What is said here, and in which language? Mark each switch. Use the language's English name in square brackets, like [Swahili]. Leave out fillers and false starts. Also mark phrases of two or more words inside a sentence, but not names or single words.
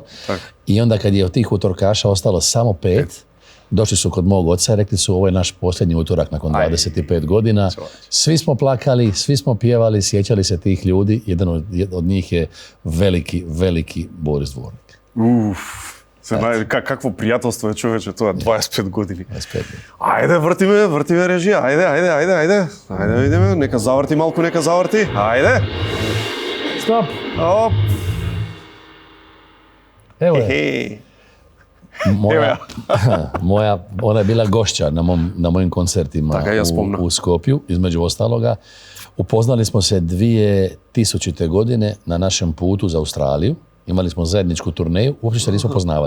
[Croatian] I onda kad je od tih utorkaša ostalo samo 5, došli su kod mog oca i rekli su, ovo je naš posljednji utorak nakon 25 godina. Svi smo plakali, svi smo pjevali, sjećali se tih ljudi. Jedan od njih je veliki Boris Dvornik. [Macedonian] Какво пријателство е, човече, тоа 25 години. 25. Ајде, вртиме режија. Ајде. Ајде, видиме, нека заврти малку, Ајде. Стоп. Оп. [Croatian] Evo je. Ona je bila gošća na mojim koncertima u Skopju, između ostaloga. Upoznali smo se 2000. godine na našem putu za Australiju. Imali smo zajedničku turneju, uopće se nismo poznavali.